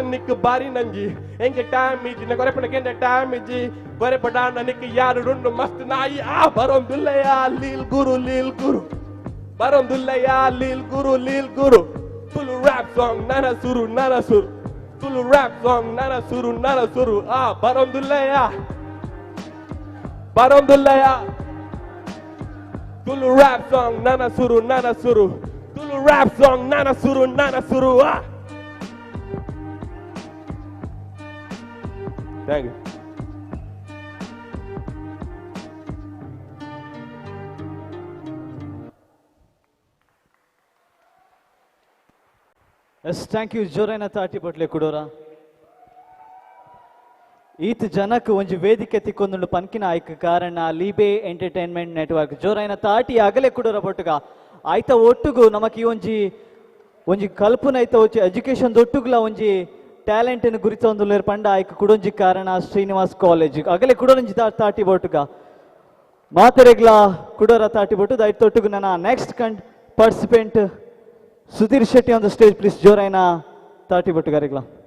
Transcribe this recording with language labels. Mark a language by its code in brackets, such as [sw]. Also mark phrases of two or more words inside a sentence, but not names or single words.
[tcy] ನಿಕ್ ಬಾರಿ ನಂಜಿ ಎಂಗೆ ಟೈಮ್ ಇಜ್ಜಿ ನ ಕೊರೆಪಣಗೆ ಟೈಮ್ ಇಜ್ಜಿ ಕೊರೆಪಡಾನ ನಿಕ್ ಯಾರು ರುಂಡು ಮಸ್ತ್ ನಾಯಿ ಬರೊಂದುಲ್ಲಯ ಲೀಲ್ ಗುರು ಬರೊಂದುಲ್ಲಯ ಲೀಲ್ ಗುರು ತುಳು ರ್ಯಾಪ್ ಸಾಂಗ್ ನನ ಸುರು ತುಳು ರ್ಯಾಪ್ ಸಾಂಗ್ ನನ ಸುರು ಬರೊಂದುಲ್ಲಯ ತುಳು ರ್ಯಾಪ್ ಸಾಂಗ್ ನನ ಸುರು ತುಳು ರ್ಯಾಪ್ ಸಾಂಗ್ ನನ ಸುರು [en] Thank you. yes thank you [tcy] ಜೋರೈನ ತಾಟಿ ಪಟ್ಲೆ ಕುಡೋರ ಈತ್ ಜನಕ್ ಒಂಜಿ ವೇದಿಕೆ ತಿಕ್ಕೊಂದುಂಡು ಪನ್ಕಿನ ಆಯ್ಕೆ ಕಾರಣ ಲೀಬೆ ಎಂಟರ್ಟೈನ್ಮೆಂಟ್ ನೆಟ್ವರ್ಕ್ ಜೋರೈನ ತಾಟಿ ಅಗಲೆ ಕುಡೋರ ಪೊಟ್ಟುಗ ಆಯ್ತ ಒಟ್ಟುಗು ನಮಕ್ ಈ ಒಂಜಿ ಕಲ್ಪನೆ ಐತ ಒಂಜಿ ಎಜುಕೇಶನ್ ದೊಟ್ಟುಗ್ಲ ಒಂಜಿ ಟ್ಯಾಲೆಂಟ್ ಗುರಿತೊಂದುಲ್ಲೇರ್ ಪಂಡ ಆಯ್ಕೆ ಕುಡೊಂಜಿ ಕಾರಣ ಶ್ರೀನಿವಾಸ್ ಕಾಲೇಜ್ ಅಗಲೆ ಕುಡೊಂಜಿ ತಾಟಿ ಬೋಟುಗ ಮಾತೆರೆಗ್ಲ ಕುಡೋರ ತಾಟಿ ಬೋಟು ದೈಟ್ ತೊಟ್ಟುಗು ನನ್ನ [en] next participant [tcy] ಸುಧೀರ್ ಶೆಟ್ಟಿ [en] on the stage please [tcy] ಜೋರೈನ ತಾಟಿ ಬೋಟುಗಾರಿಗ್ಲ